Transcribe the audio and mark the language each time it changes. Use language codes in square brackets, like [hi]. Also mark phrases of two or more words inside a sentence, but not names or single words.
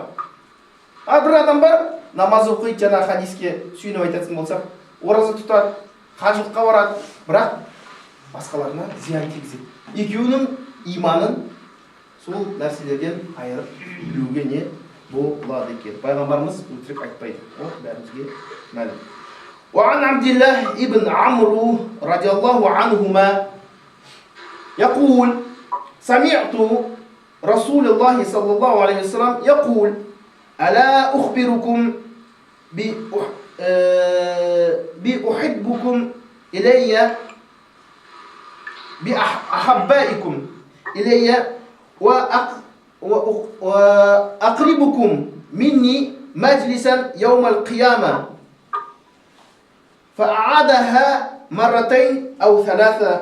[kk] Бір адам бар, намаз оқиды, жаңа хадиске сүйеніп айтатын болсақ, ораза тұтады, қажылыққа барады, бірақ басқаларына зиян тигізеді. Екеуінің иманын сол нәрселерден айырып білуге не болады екен. Пайғамбарымыз өтірік айтпайды. Ол бәрімізге мәлім. [ar] وعن عبد الله ابن عمرو رضي الله عنهما يقول سمعت رسول الله صلى الله عليه وسلم يقول ألا أخبركم بأحبكم إلي بأحبائكم إلي وأقربكم مني مجلسا يوم القيامة فأعادها مرتين أو ثلاث